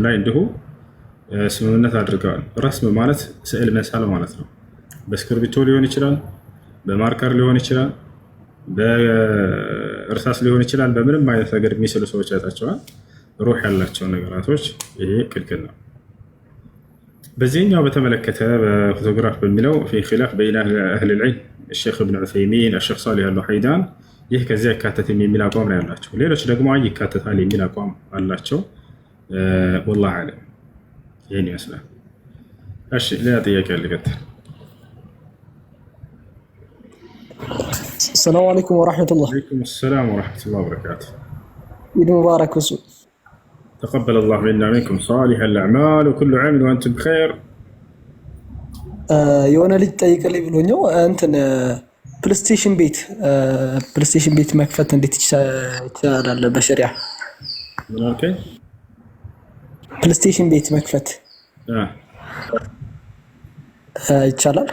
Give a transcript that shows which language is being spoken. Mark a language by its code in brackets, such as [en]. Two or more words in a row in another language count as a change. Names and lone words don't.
[am] ላይ እንዲሁ ስምምነት አድርገዋል። ረስም ማለት ስዕል መሳል ማለት ነው። በእስክርቢቶ ሊሆን ይችላል፣ በማርከር ሊሆን ይችላል፣ በእርሳስ ሊሆን ይችላል። በምንም አይነት ነገር የሚስሉ ሰዎች አይታቸዋል። ሩህ ያላቸው ነገራቶች ይሄ ክልክል ነው። በዚህኛው በተመለከተ በፎቶግራፍ በሚለው [ar] في خلاف بين أهل العلم [am] الشيخ ابن عثيمين الشيخ صالح الوحيدان ይህ ከዚያ ይካተትም የሚል አቋም ነው ያላቸው። ሌሎች ደግሞ አይ ይካተታል የሚል አቋም አላቸው። [ar] والله أعلم [am] ይህን ይመስላል። እሺ ሌላ ጥያቄ ልቀጥል። [ar] السلام عليكم ورحمة الله. وعليكم السلام ورحمة الله وبركاته. عيد مبارك وسوء. تقبل الله منا ومنكم صالح الأعمال وكل عام وأنتم بخير. [am] የሆነ ልጅ ጠይቀልኝ ብሎኛው እንትን ፕሌይስቴሽን ቤት መክፈት እንዴት ይቻላል በሸሪዓ? ምን አልከኝ? ፕሌይስቴሽን ቤት መክፈት ይቻላል?